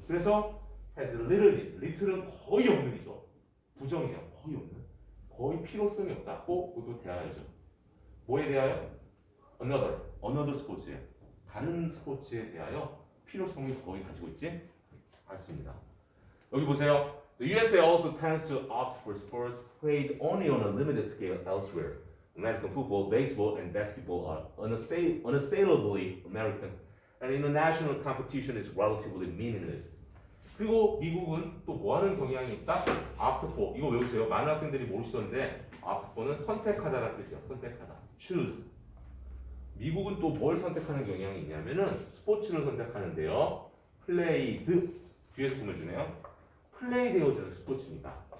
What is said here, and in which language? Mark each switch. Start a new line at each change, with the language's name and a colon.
Korean: 그래서 has little은 거의 없는이죠. 부정이에요. 거의 없는. 거의 필요성이 없다. 그것도 대하여죠. 뭐에 대하여? another 스포츠예요. 다른 스포츠에 대하여 필요성을 거의 가지고 있지 않습니다. 여기 보세요.
English: The USA also tends to opt for sports played only on a limited scale elsewhere. American football, baseball, and basketball are unassailably American, and international competition is relatively meaningless.
Korean: 그리고 미국은 또 뭐하는 경향이 있다? Opt for. 이거 외우세요. 많은 학생들이 모르시던데 opt for는 선택하다라는 뜻이에요. 선택하다. choose. 미국은 또 뭘 선택하는 경향이 있냐면은 스포츠를 선택하는데요. played 뒤에서 꾸며주네요. 플레이 되어지는 스포츠입니다.